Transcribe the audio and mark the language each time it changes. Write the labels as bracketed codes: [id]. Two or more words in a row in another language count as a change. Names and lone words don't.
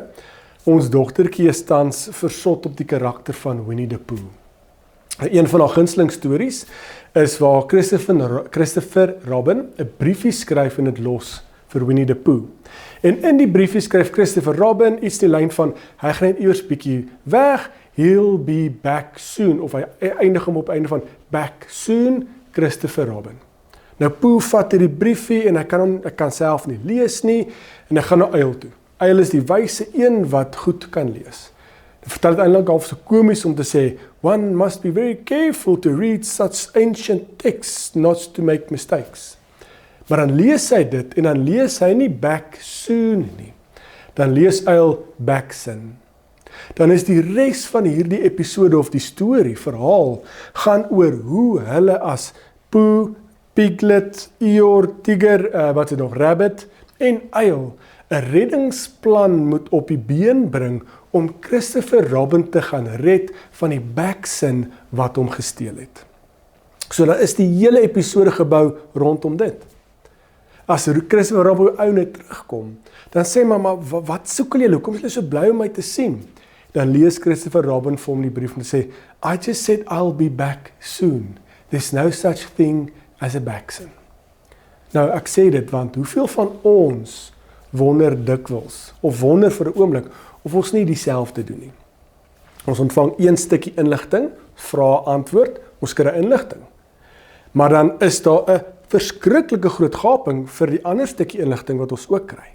[af] Ons dogtertjie is tans versot op die karakter van Winnie the Pooh. Een van haar gunsteling stories is waar Christopher Robin 'n briefie skryf en dit los vir Winnie the Pooh. En in die briefie skryf Christopher Robin iets in die lyn van, hy gaan net eers bietjie weg, [en] he'll be back soon, [af] of hy eindig hom op einde van, [en] back soon, Christopher Robin. [af] Nou Pooh vat hierdie briefie en hy kan self nie lees nie, en hy gaan na Uil toe. Uil is die wyse een wat goed kan lees. Dit vertel het eintlik half so komies om te sê, [en] one must be very careful to read such ancient texts, not to make mistakes. [af] Maar dan lees hy dit, en dan lees hy nie [en] back soon [af] nie. Dan lees Uil [en] back sin. [af] Dan is die res van hierdie episode of die storie, verhaal, gaan oor hoe hulle as Pooh, Piglet, Eeyore, Tiger, wat is nog, Rabbit en Uil 'n reddingsplan moet op die been bring om Christopher Robin te gaan red van die backsin wat hom gesteel het. So dan is die hele episode gebou rondom dit. As Christopher Robin ou net terugkom, dan sê mamma, wat soek julle? Hoekom is julle so bly om my te sien? Dan lees Christopher Robin vir hom die brief en sê, [en] I just said I'll be back soon. There's no such thing as a backsin. [af] Nou ek sê dit want hoeveel van ons wonder dikwels, of wonder vir 'n oomblik, of ons nie dieselfde doen nie. Ons ontvang een stukkie inligting, vra antwoord, ons kry inligting. Maar dan is daar 'n verskriklike groot gaping vir die ander stukkie inligting wat ons ook kry.